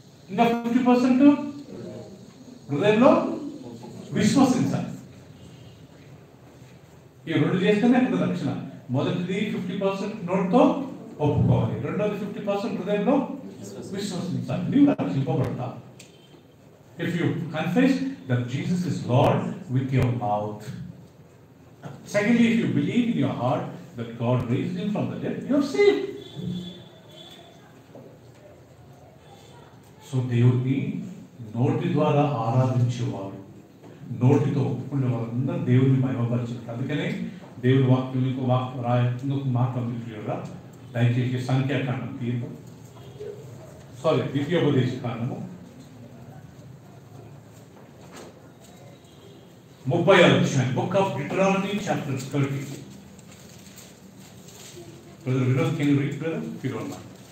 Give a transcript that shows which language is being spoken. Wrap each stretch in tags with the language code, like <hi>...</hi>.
<te>ఇంకా 50% హృదయంలో విశ్వసించాలి. ఈ రెండు చేస్తేనే అక్కడ రక్షణ. మొదటిది 50% నోటితో ఒప్పుకోవాలి, రెండోది 50% హృదయంలో విశ్వసించాలి. నీవు రక్షింపబడతావు.</te> <en>If you confess that Jesus is Lord with your mouth. Secondly, if you believe in your heart that God raised him from the dead, you are saved.</en> <te>So దేవుడిని నోటి ద్వారా ఆరాధించేవారు, నోటితో ఒప్పుకునే వారందరూ దేవుడిని మహిమపరిచారు. అందుకనే దేవుడి వాక్యం ఇంకొక మాట ఉంది క్లియర్గా. దయచేసి సంఖ్యాకాండం తీర్థం, ద్వితీయోపదేశ కాండము 30వ అధ్యాయం,</te> <en>Book of Deuteronomy chapter 30. Brother Vinod, can you read, brother, if you don't mind?</en>